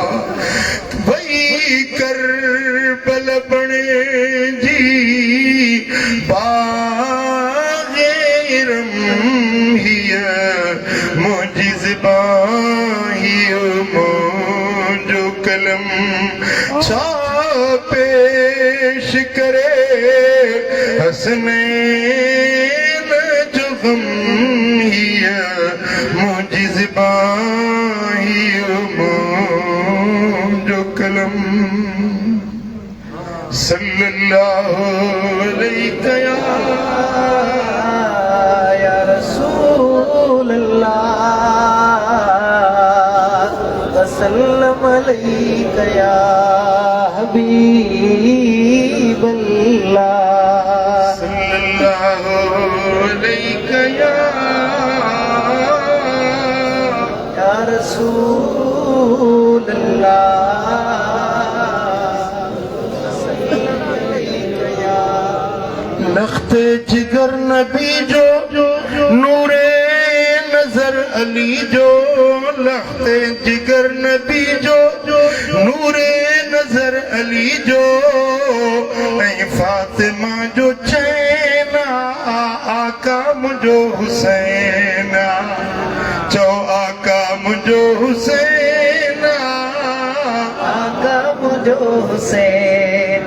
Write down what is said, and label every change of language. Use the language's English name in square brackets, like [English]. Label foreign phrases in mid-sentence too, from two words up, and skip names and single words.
[Sindhi] करबल बणे जी बाग़ेरम हिया मुंहिंजी ज़बान हिया मुंहिंजो कलम छा पेश करे हसनैन जो गम हिया मुंहिंजी ज़बान हिया मुंहिंजो कलम [Arabic] صلى الله عليه يا رسول الله وسلم عليك يا حبيب الله صلى الله عليه يا رسول الله [Sindhi] लख्ते जिगर नबी जो नूरे नजर अली जो लख्ते जिगर नबी जो नूरे नजर अली जो ऐं फातिमा जो चैना आका मुंहिंजो हुसैन चओ आका मुंहिंजो हुसैन आका मुंहिंजो हुसैन